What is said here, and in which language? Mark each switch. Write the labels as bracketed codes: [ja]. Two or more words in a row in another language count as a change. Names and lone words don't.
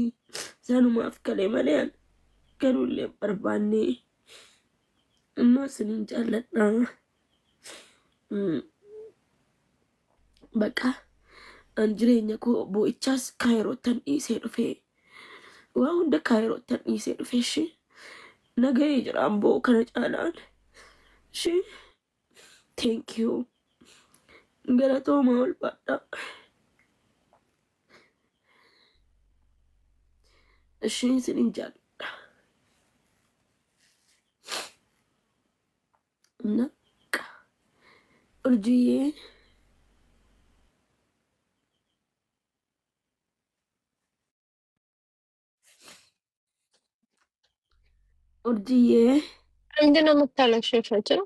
[om] Sanumaaf galee malee galuullee barbaanne immoo isiniin jaalladha. Bakka an jireenya koo boo'ichaas kaayirootan dhiisee dhufee waa hunda kaayirootan dhiisee dhufee shi nagahee jiraan boo kana caalaan shi [en] thank you [om] galatoomaa ulfaadha. [am] እሺ ስንንጃል እና ኡርጂዬ ምንድነው የምታለቅሽው?